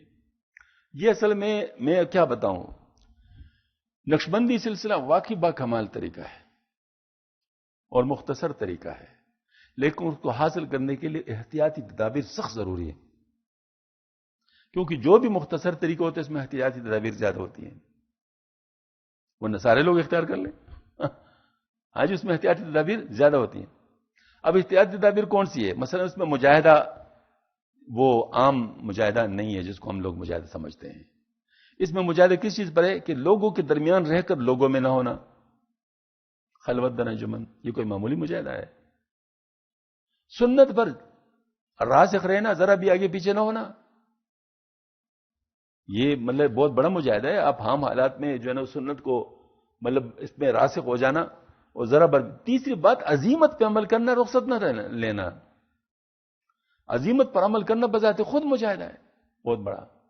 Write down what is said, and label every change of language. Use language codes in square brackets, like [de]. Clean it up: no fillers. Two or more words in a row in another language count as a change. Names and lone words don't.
[ur] یہ اصل میں کیا بتاؤں، نقشبندی سلسلہ واقعی با کمال طریقہ ہے اور مختصر طریقہ ہے، لیکن اس کو حاصل کرنے کے لیے احتیاطی تدابیر سخت ضروری ہے، کیونکہ جو بھی مختصر طریقہ ہوتا ہے اس میں احتیاطی تدابیر زیادہ ہوتی ہیں، ورنہ سارے لوگ اختیار کر لیں، آج اس میں احتیاطی تدابیر زیادہ ہوتی ہیں۔ اب احتیاطی تدابیر کون سی ہے؟ مثلا اس میں مجاہدہ وہ عام مجاہدہ نہیں ہے جس کو ہم لوگ مجاہدہ سمجھتے ہیں، اس میں مجاہدہ کس چیز پر ہے کہ لوگوں کے درمیان رہ کر لوگوں میں نہ ہونا، [fa] خلوت در انجمن، [ur] یہ کوئی معمولی مجاہدہ ہے۔ سنت پر راسخ رہنا، ذرا بھی آگے پیچھے نہ ہونا، یہ مطلب بہت بڑا مجاہدہ ہے۔ آپ عام حالات میں جو ہے نا سنت کو مطلب اس میں راسخ ہو جانا، اور ذرا تیسری بات عزیمت پہ عمل کرنا، رخصت نہ لینا، عزیمت پر عمل کرنا بذات خود مجاہدہ ہے بہت بڑا۔